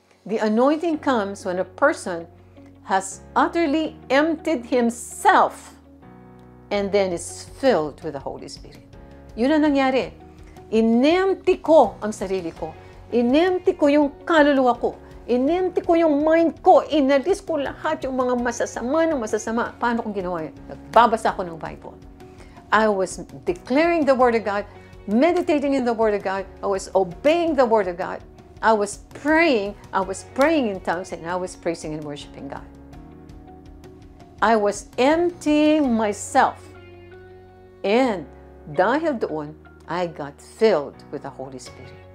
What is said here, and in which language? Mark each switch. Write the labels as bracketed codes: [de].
[en] The anointing comes when a person has utterly emptied himself and then is filled with the Holy Spirit. [tl] Yun ang nangyari. Inempty ko ang sarili ko. Inempty ko yung kaluluwa ko. Inempty ko yung mind ko. Inalis ko lahat yung mga masasama ng masasama. Paano kong ginawa yun? Nagbabasa ko ng Bible. [en] I was declaring the Word of God, meditating in the Word of God. I was obeying the Word of God. I was praying in tongues, and I was praising and worshiping God. I was emptying myself. And [tl] dahil doon, [en] I got filled with the Holy Spirit.